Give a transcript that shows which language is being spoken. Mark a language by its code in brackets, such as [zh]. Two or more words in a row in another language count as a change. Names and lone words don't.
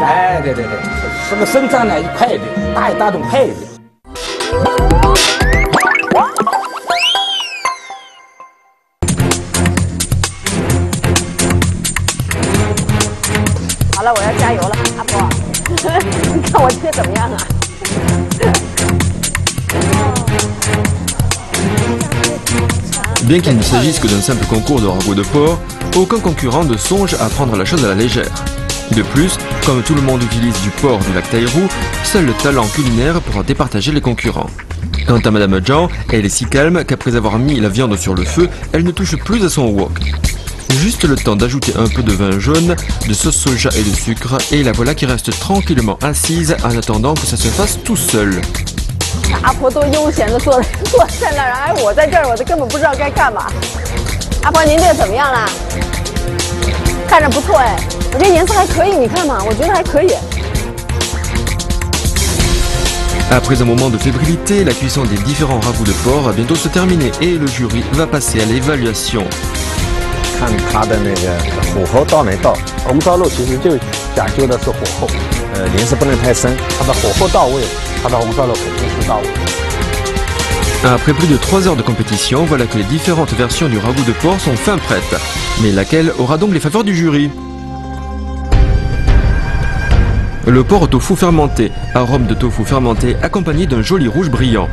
[zh] 哎，对，这个生长呢快一点，大动快一点。好了，我要加油了，阿婆，你看我这怎么样啊？ [fr] Bien qu'il ne s'agisse que d'un simple concours de ragoût de porc, aucun concurrent ne songe à prendre la chose à la légère. De plus, comme tout le monde utilise du porc du lac Taihu, seul le talent culinaire pourra départager les concurrents. Quant à Madame Zhang, elle est si calme qu'après avoir mis la viande sur le feu, elle ne touche plus à son wok. Juste le temps d'ajouter un peu de vin jaune, de sauce soja et de sucre, et la voilà qui reste tranquillement assise en attendant que ça se fasse tout seul. [zh] 阿婆都悠闲的坐在那儿，哎，我在这儿，我都根本不知道该干嘛。阿婆，您这个怎么样啦？看着不错哎，我觉得颜色还可以，你看嘛，我觉得还可以。 [fr] Après un moment de fébrilité, la cuisson des différents ragoûts de porc va bientôt se terminer et le jury va passer à l'évaluation. [zh] 看它的那个火候到没到，红烧肉其实就讲究的是火候，淋是不能太深，它的火候到位，它的红烧肉肯定是到位。 [fr] Après plus de 3 heures de compétition, voilà que les différentes versions du ragoût de porc sont fin prêtes. Mais laquelle aura donc les faveurs du jury? Le porc au tofu fermenté, arôme de tofu fermenté accompagné d'un joli rouge brillant.